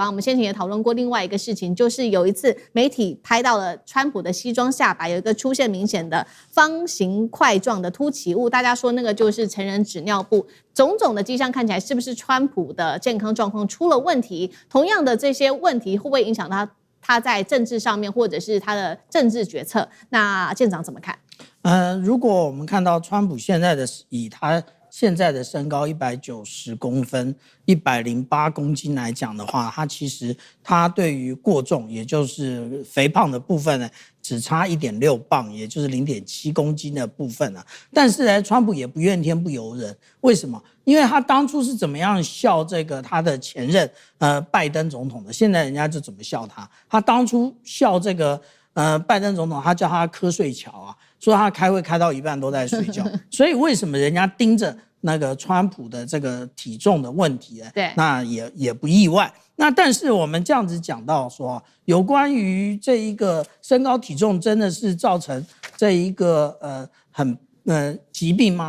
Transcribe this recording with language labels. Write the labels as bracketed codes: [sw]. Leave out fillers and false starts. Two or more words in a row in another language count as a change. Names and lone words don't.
[zh] 我們先前也討論過另外一個事情，就是有一次媒體拍到了川普的西裝下擺有一個出現明顯的方形塊狀的凸起物，大家說那個就是成人紙尿布。種種的跡象看起來是不是川普的健康狀況出了問題？同樣的這些問題會不會影響他在政治上面，或者是他的政治決策？那艦長怎麼看？如果我們看到川普現在的以他現在的身高190公分、108公斤來講的話，他對於過重，也就是肥胖的部分呢，只差1.6磅，也就是0.7公斤的部分啊。但是呢，川普也不怨天不由人，為什麼？因為他當初是怎麼樣笑這個他的前任拜登總統的，現在人家就怎麼笑他。他當初笑這個拜登總統，他叫他瞌睡橋啊，說他開會開到一半都在睡覺。所以為什麼人家盯着那個川普的這個體重的問題，對，那也不意外。那但是我們這樣子講到說，有關於這一個身高體重真的是造成這一個疾病嗎？